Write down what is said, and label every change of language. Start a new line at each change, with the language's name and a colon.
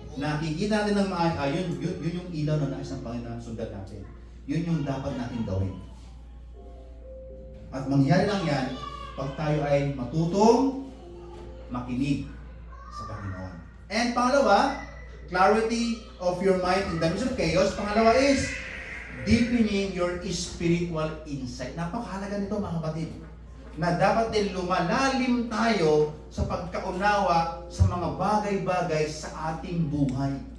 Filipino: Nakikita natin ng yun yung ilaw na nais ng Panginoon sundan natin. Yun yung dapat natin gawin. At mangyari lang yan, pag tayo ay matutong makinig sa Panginoon.
English: And pangalawa, clarity of your mind in the midst of chaos.
Filipino: Pangalawa is
English: deepening your spiritual insight.
Filipino: Napakahalaga nito mga kapatid. Na dapat din lumalalim tayo sa pagkaunawa sa mga bagay-bagay sa ating buhay.